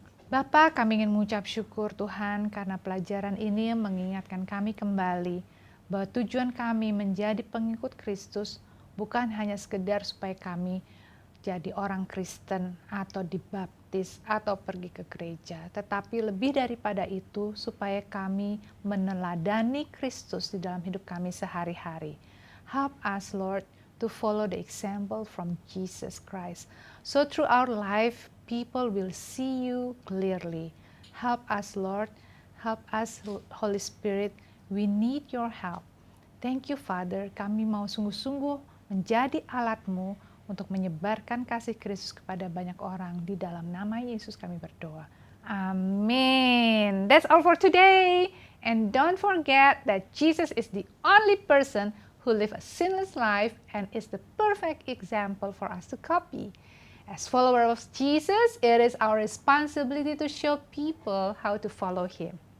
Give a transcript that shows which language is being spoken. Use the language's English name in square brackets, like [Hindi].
[Indonesian] Bapa, kami ingin mengucap syukur Tuhan karena pelajaran ini mengingatkan kami kembali bahwa tujuan kami menjadi pengikut Kristus bukan hanya sekedar supaya kami jadi orang Kristen atau dibaptis atau pergi ke gereja, tetapi lebih daripada itu supaya kami meneladani Kristus di dalam hidup kami sehari-hari. [English] Help us, Lord, to follow the example from Jesus Christ. So through our life, people will see you clearly. Help us, Lord. Help us, Holy Spirit. We need your help. Thank you, Father. [Indonesian] Kami mau sungguh-sungguh menjadi alat-Mu untuk menyebarkan kasih Kristus kepada banyak orang. Di dalam nama Yesus kami berdoa. [English] Amin. That's all for today. And don't forget that Jesus is the only person who lived a sinless life and is the perfect example for us to copy. As followers of Jesus, it is our responsibility to show people how to follow Him.